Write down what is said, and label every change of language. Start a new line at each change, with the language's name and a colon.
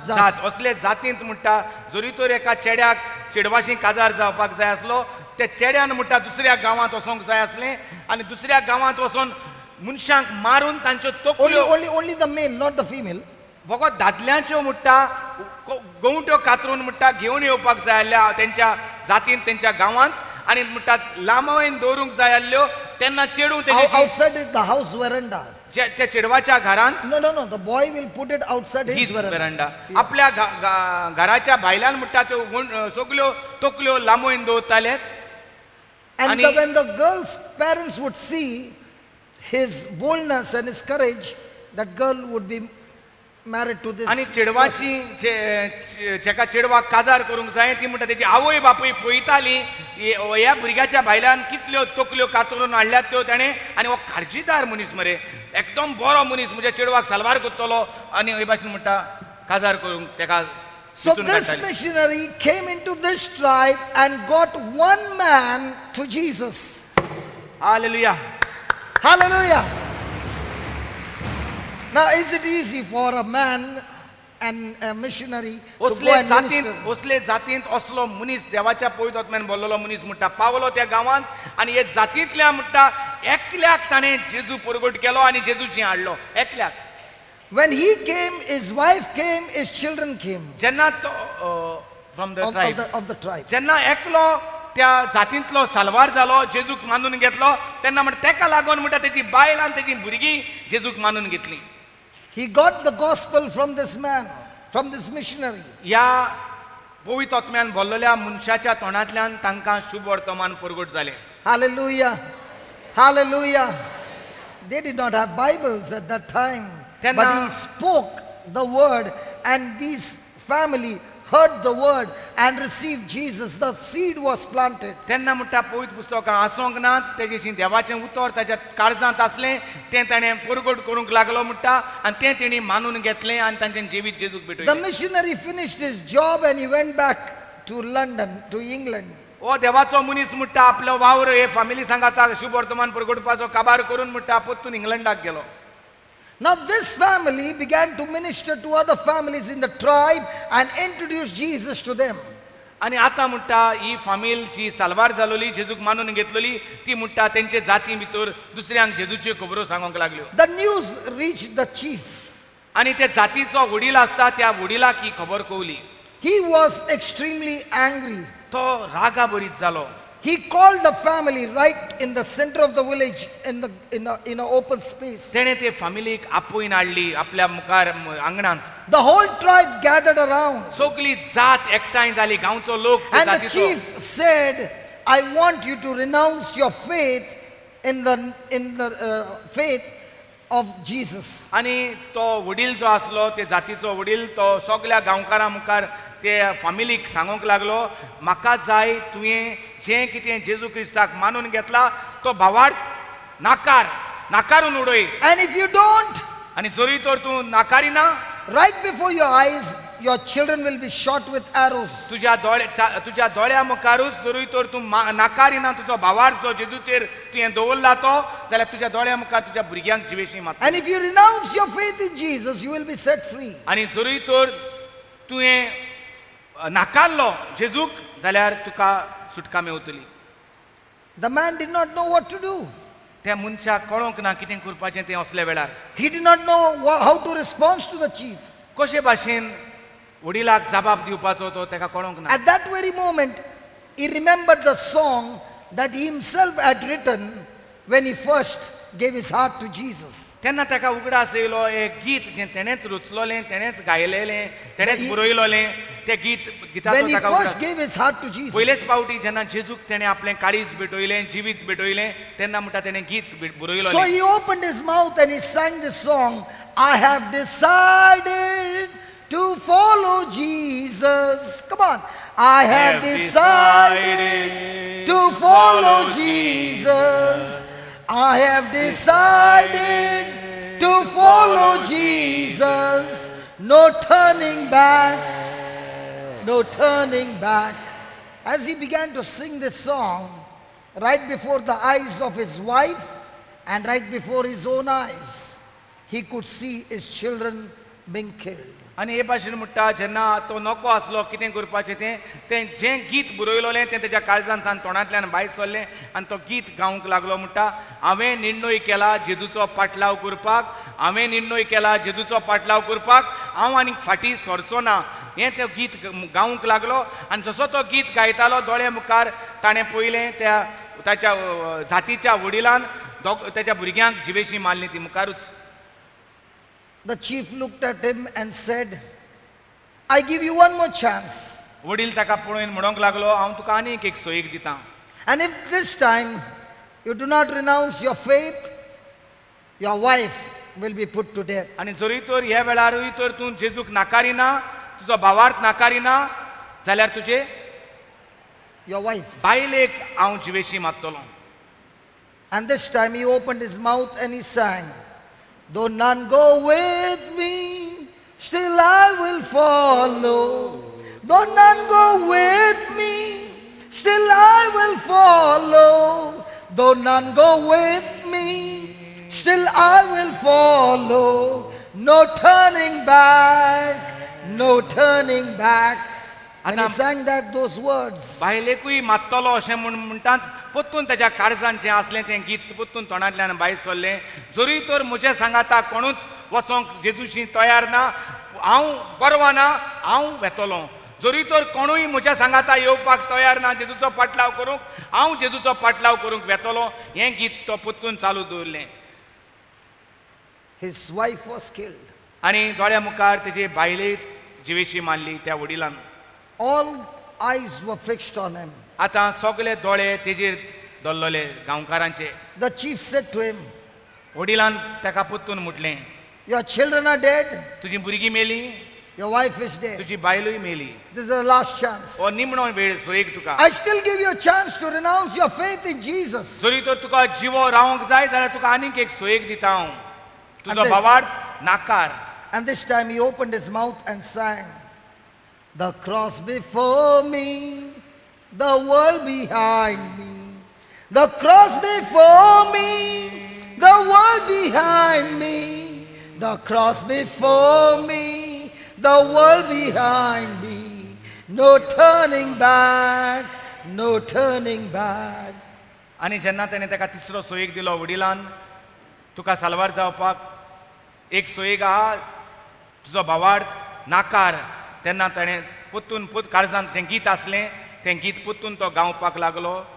Konkani: जात असले जातींत म्हणटा जरी तर एका चेड्याक चेडवाशी काजार जावपाक जाय आसलो त्या चेड्यान म्हणटा दुसऱ्या गांवांत वचोंक जाय आसलें आनी दुसऱ्या गांवांत वचोन मनशांक मारून तांच्यो तोकल्यो
English: Only the male, not the female.
Konkani: फकत दादल्यांच्यो म्हणटा गवट्यो कातरून म्हणटा घेवन येवपाक जाय आसल्या तेंच्या जातीन तेंच्या गांवांत आनी म्हणटा लांबवयन दवरूंक जाय आसल्यो तेन्ना चेडूं तेजेशी
English: Outside is the house veranda.
Konkani: त्या चेडवाच्या घरांत
English: No. The boy will put it outside his
Konkani: हीच
English: veranda.
Konkani: वेरांडा आपल्या घराच्या भायल्यान म्हणटा त्यो सगल्यो तोकल्यो लांबोवन दवरताले
English: And when the girl's parents would see his boldness and his courage, that girl would be married to this.
Konkani: आनी चेडवाची जेका चेडवाक काजार करूंक जाय ती म्हणटा तेजी आवय बापूय पळयताली ह्या भुरग्याच्या भायल्यान कितल्यो तोकल्यो कातरून हाडल्यात त्यो ताणें आनी हो काळजीदार मनीस मरे एकदम बरो मनीस म्हज्या चेडवाक सालवार करतलो आनी हे भाशेन म्हणटा काजार करूंक तेका
English: So this missionary came into this tribe and got one man to Jesus. Hallelujah. Hallelujah. Now is it easy for a man and a missionary to go and minister?
Konkani: असले जातींत असलो मनीस देवाच्या पवित्र आत्म्यान बोललेलो मनीस म्हणटा पावलो त्या गांवांत आनी हे जातींतल्या म्हणटा एकल्याक ताणें जेजू परगट केलो आनी जेजूशी हाडलो एकल्याक.
English: When he came, his wife came, his children came.
Konkani: जेन्ना तो
English: From the tribe of the tribe.
Konkani: जेन्ना एकलो त्या जातींतलो सालवार जालो जेजूक मानून घेतलो तेन्ना म्हणटा तेका लागून म्हणटा तेजी बायल आनी तेजी भुरगीं जेजूक मानून घेतली.
English: He got the gospel from this man, from this missionary.
Konkani: ह्या पवित्र आत्म्यान बोललेल्या मनशाच्या तोंडांतल्यान तांकां शुभ वर्तमान परगट जालें.
English: Hallelujah. Hallelujah. They did not have Bibles at that time. But he spoke the word and this family heard the word and received Jesus. The seed was planted.
Konkani: तेन्ना म्हणटा पवित्र पुस्तकां आसोंक ना तेजेशी देवाचें उतर ताच्या काळजांत आसलें तें ताणें परगट करूंक लागलो म्हणटा आनी तें तेणी मानून घेतलें आनी तांचें जिवीत जेजूक
English: The
Konkani: भेटयलें.
English: missionary finished his job and he went back to London, to England.
Konkani: ओ देवाचो मनीस म्हणटा आपलो वावर हे फामिली सांगाता शुभ वर्तमान परगटपाचो काबार करून म्हणटा परतून इंग्लंडाक गेलो.
English: Now this family began to minister to other families in the tribe and introduce Jesus to them.
Konkani: आनी आतां म्हणटा ही फामील जी सालवार जालोली जेजूक मानून घेतलोली ती म्हणटा तेंचे जाती भितर दुसऱ्यांक जेजूच्यो खबरो सांगोंक लागल्यो.
English: The news reached the chief.
Konkani: आनी ते जातीचो वडील आसता त्या वडिलाक ही खबर कवली.
English: He was extremely angry.
Konkani: तो रागा भरीत जालो.
English: He called the family right in the center of the village in an open space.
Konkani: तेणे ते फामिलीक आपोवन हाडली आपल्या मुखार आंगणांत.
English: The whole tribe gathered around.
Konkani: सगळी जात एकठांय जाली गांवचो लोक
English: And the chief said, I want you to renounce your faith in the faith of Jesus.
Konkani: आनी तो वडील जो आसलो ते जातीचो वडील तो सगळ्या गांवकारां मुखार ते फामिलीक सांगोंक लागलो म्हाका जाय तुवें जें कितें जेजू क्रिस्ताक मानून घेतला तो भावार्थ नाकारून उडय.
English: And if you don't,
Konkani: आनी जरी तर तूं नाकारिना
English: right before your eyes, your children will be shot with arrows.
Konkani: तुज्या दोळ्या मुखारूच जरी तर तूं नाकारिना तुजो भावार्थ जो जेजूचेर तुवें दवरला तो जाल्यार तुज्या दोळ्या मुखार तुज्या भुरग्यांक जिवेशी मारता.
English: And if you renounce your faith in Jesus, you will be set free.
Konkani: आनी जरी तर तुवें नाकारलो जेजूक जाल्यार तुका सुटका मेवतली.
English: The man did not know what to do.
Konkani: त्या मनशाक कळोंक ना कितें करपाचें तें असल्या वेळार.
English: He did not know how to respond to the chief.
Konkani: कशे भाशेन वडिलाक जबाब दिवपाचो तो तेका कळोंक ना.
English: At that very moment, he remembered the song that he himself had written when he first gave his heart to Jesus.
Konkani: तेन्ना तेका उगडास येयलो एक गीत जें तेणेंच रचलोलें तेणेंच गायलेलें तेणेंच बरयलोलें तें गिताचो
English: When he
Konkani: ताका
English: first
Konkani: उगडास.
English: gave his heart to Jesus.
Konkani: पयलेच पावटी जेन्ना जेजूक तेणें आपलें काळीज भेटयलें जिवीत भेटयलें तेन्ना म्हणटा तेणें गीत
English: So
Konkani: बरयलोलें.
English: he opened his mouth and he sang this song. I have decided to follow Jesus. Come on. I have decided to follow Jesus. I have decided to follow Jesus. No turning back, no turning back. As he began to sing this song, right before the eyes of his wife and right before his own eyes, he could see his children being killed.
Konkani: आनी हे भाशेन म्हणटा जेन्ना तो नको आसलो कितें करपाचें तें जें गीत बरयलोलें तें तेज्या काळजांतल्यान तोंडांतल्यान भायर सरलें आनी तो गीत गावंक लागलो म्हणटा हांवें निर्णय केला जेजूचो पाटलाव करपाक हांवें निर्णय केला जेजूचो पाटलाव करपाक हांव आनीक फाटीं सरचो ना हें तें गीत गावंक लागलो आनी जसो तो गीत गायतालो दोळे मुखार ताणें पयलें ताच्या जातीच्या वडिलान ताच्या भुरग्यांक जिवेशी मारली ती मुखारूच.
English: The chief looked at him and said, I give you one more chance.
Konkani: वडील ताका पळोवन म्हणूंक लागलो हांव तुका आनीक एक सोयीक दितां.
English: And if this time you do not renounce your faith, your wife will be put to death.
Konkani: आनी जरी तर ह्या वेळारूय तर तूं जेजूक नाकारिना तुजो भावार्थ नाकारिना जाल्यार तुजे
English: Your wife.
Konkani: बायलेक हांव जिवेशी मारतलो.
English: And this time he opened his mouth and he sang, though none go with me, still I will follow. Though none go with me, still I will follow. Though none go with me, still I will follow. No turning back, no turning back. And he sang those words.
Konkani: बायलेकूय मारतलो अशें म्हणटाच पत्तून ताच्या काळजांत जें आसलें तें गीत पत्तून तोंडांतल्यान भायर सरलें. जरी तर म्हज्या सांगाता कोणूच वचोंक जेजूशी तयार ना हांव परवाना हांव वेतलो. जरी तर कोणूय म्हज्या सांगाता येवपाक तयार ना जेजूचो पाटलाव करूंक हांव जेजूचो पाटलाव करूंक वेतलो हें गीत तो पत्तून चालू दवरलें.
English: His wife was killed.
Konkani: आनी दोळ्या मुखार तेजे बायले जिवेशी मारली त्या वडिलान.
English: All eyes were fixed on him.
Konkani: आतां सगळे दोळे तेजेर दल्लोले गांवकारांचे.
English: The chief said to him,
Konkani: वडिलान ताका पत्तून म्हटलें
English: your children are dead,
Konkani: तुजी भुरगीं मेली
English: your wife is dead.
Konkani: तुजी बायलूय मेली.
English: This is the last chance.
Konkani: हो निमणो वेळ सोयेक तुका.
English: I still give you a chance to renounce your faith in Jesus.
Konkani: जरी तर तुका जिवो रावंक जाय जाल्यार तुका आनीक एक सोयेक दिता हांव. तुजो
English: And then-
Konkani: भावार्थ नाकार.
English: And this time he opened his mouth and sang, the cross before me, the world behind me. The cross before me, the world behind me. The cross before me, the world behind me. No turning back, no turning back.
Konkani: आनी जेन्ना ताणें ताका तिसरो सोयेक दिलो वडिलान तुका साल्वार जावपाक एक सोयेक आहा तुजो भावार्थ नाकार तेन्ना ताणें पोत्तून काळजांत जें गीत आसलें तें गीत पोत्तून तो गावपाक लागलो.